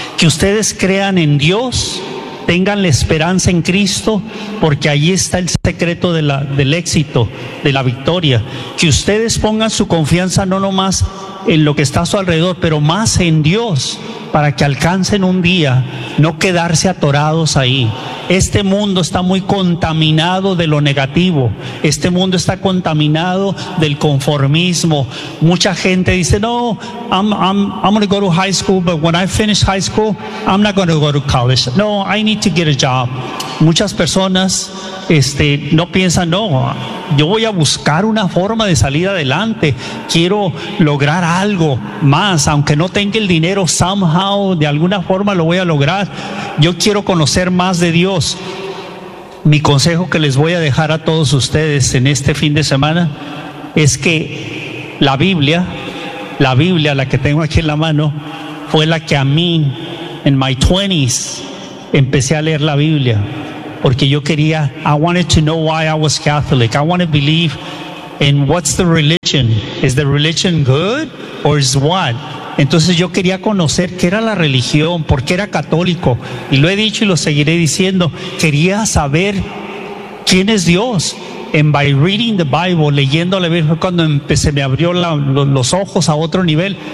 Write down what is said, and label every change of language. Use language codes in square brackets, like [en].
[es] Que ustedes crean en Dios, tengan la esperanza en Cristo, porque ahí está el secreto del éxito, de la victoria. Que ustedes pongan su confianza no nomás en lo que está a su alrededor, pero más en Dios, para que alcancen un día no quedarse atorados ahí. Este mundo está muy contaminado de lo negativo. Este mundo está contaminado del conformismo. Mucha gente dice, no, [en] I'm going to go to high school, but when I finish high school, I'm not going to go to college. No, I need to get a job. [es] Muchas personas no piensan, no, yo voy a buscar una forma de salir adelante. Quiero lograr algo más, aunque no tenga el dinero, [en] somehow, [es] de alguna forma lo voy a lograr. Yo quiero conocer más de Dios. Mi consejo que les voy a dejar a todos ustedes en este fin de semana es que la Biblia, la que tengo aquí en la mano, fue la que a mí, en [en] my 20s, [es] empecé a leer la Biblia, porque yo quería, [en] I wanted to know why I was Catholic. I want to believe in what's the religion. Is the religion good or is what? [es] Entonces yo quería conocer qué era la religión, por qué era católico. Y lo he dicho y lo seguiré diciendo. Quería saber quién es Dios. [en] and by reading the Bible, [es] leyendo la Biblia, fue cuando se me abrió los ojos a otro nivel.